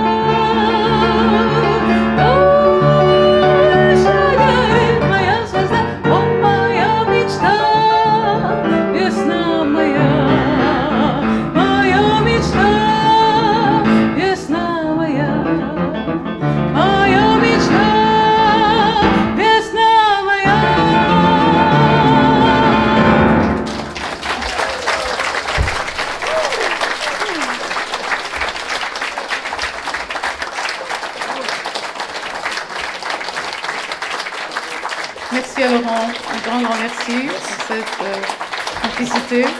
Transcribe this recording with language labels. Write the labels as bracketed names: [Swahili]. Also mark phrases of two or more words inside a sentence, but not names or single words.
[Russian] О, еще горит моя звезда, о, моя мечта, весна моя, моя мечта, весна моя, моя мечта, весна моя. [French] Merci à Laurent, un grand merci pour cette complicité.